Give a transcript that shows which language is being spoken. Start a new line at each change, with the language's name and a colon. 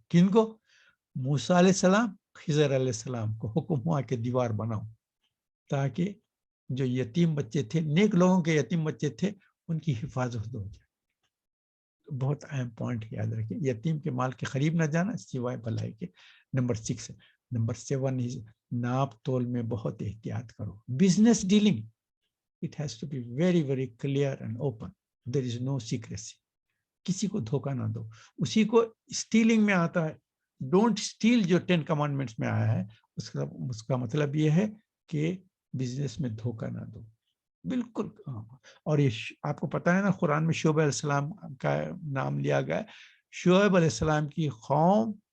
Urdu: کن کو؟ موسیٰ علیہ السلام, خضر علیہ السلام کو حکم ہوا کہ دیوار بناؤ, تاکہ جو یتیم بچے تھے, نیک لوگوں کے یتیم بچے تھے, ان کی حفاظت ہو جائے. بہت اہم پوائنٹ یاد رکھیں, یتیم کے مال کے قریب نہ جانا سوائے بھلائی کے. نمبر 6. نمبر 7 ناپ تول میں بہت احتیاط کرو.
English: Business dealing, it has to be very very clear and open. There is no secrecy.
Urdu: کسی کو دھوکہ نہ دو. اسی کو اسٹیلنگ میں آتا ہے. ڈونٹ اسٹیل جو 10 کمانڈمنٹس میں آیا ہے, اس کا مطلب یہ ہے کہ بزنس میں دھوکہ نہ دو. بالکل. اور یہ آپ کو پتا ہے نا قرآن میں شعیب علیہ السلام کا نام لیا گیا ہے. شعیب علیہ السلام کی قوم